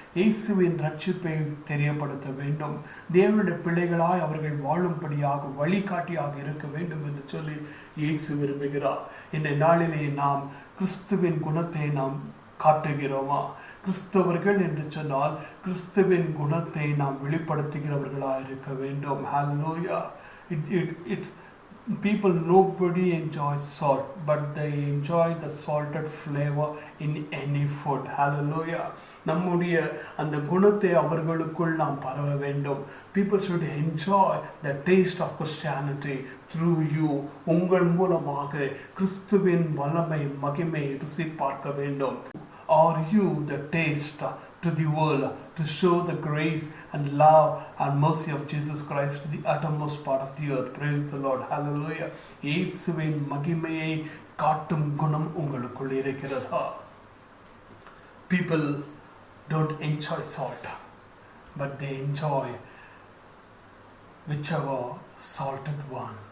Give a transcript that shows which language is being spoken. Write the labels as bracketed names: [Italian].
[Tamil] இயேசுவின் ரட்சிப்பை தெரியப்படுத்த வேண்டும். தேவனுடைய பிள்ளைகளாய் அவர்கள் வாழும்படியாக வழிகாட்டியாக இருக்க வேண்டும் என்று சொல்லி இயேசு விரும்புகிறார். இந்த நாளிலே நாம் கிறிஸ்துவின் குணத்தை நாம் காட்டுகிறோமா? கிறிஸ்தவர்கள் என்று சொன்னால் கிறிஸ்துவின் குணத்தை நாம் வெளிப்படுத்துகிறவர்களாக இருக்க வேண்டும். [English] Hallelujah. It's people, nobody enjoys salt, but they enjoy the salted flavor in any food. Hallelujah. [Tamil] நம்முடைய அந்த குணத்தை அவர்களுக்குள் நாம் பரவ வேண்டும். [English] People should enjoy the taste of Christianity through you. [Tamil] உங்கள் மூலமாக கிறிஸ்துவின் வல்லமை மகிமை ருசி பார்க்க வேண்டும். [English] Are you the taste to the world to show the grace and love and mercy of Jesus Christ to the uttermost part of the earth? Praise the Lord. Hallelujah. [Tamil] இயேசுவின் மகிமையை காட்டும் குணம் உங்களுக்குள் இருக்கிறதா? [English] People don't enjoy salt, but they enjoy whichever salted one.